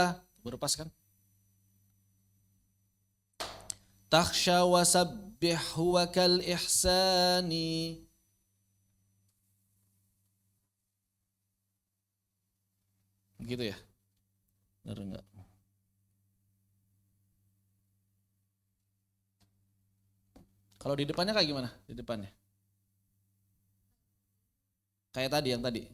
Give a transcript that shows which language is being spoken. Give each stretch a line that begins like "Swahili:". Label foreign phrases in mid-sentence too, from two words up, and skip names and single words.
Indonesian: Berpas kan?
Arabic: تخشى وسبح وكالإحسان.
Indonesian: Gitu ya? Benar enggak? Kalau di depannya kayak gimana? Di depannya? Kayak tadi yang tadi.